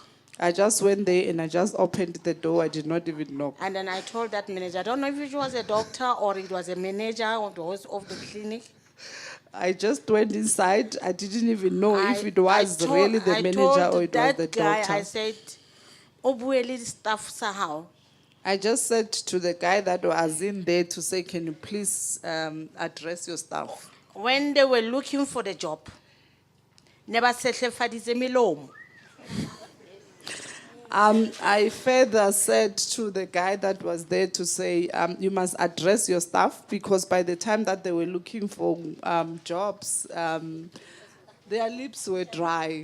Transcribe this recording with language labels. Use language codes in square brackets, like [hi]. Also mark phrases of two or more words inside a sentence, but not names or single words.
[en] I just went there and I just opened the door. I did not even knock. And then I told that manager, I don't know if it was a doctor or it was a manager of the clinic. I just went inside. I didn't even know if it was told- really the I manager told or it was that the guy, doctor. I said, [st] "O bue le staff sa hao." [en] I just said to the guy that was in there to say, can you please address your staff? When they were looking for the job, never [st] sehlefaditse melomo. [en] I further said to the guy that was there to say, you must address your staff, because by the time that they were looking for jobs, their lips were dry.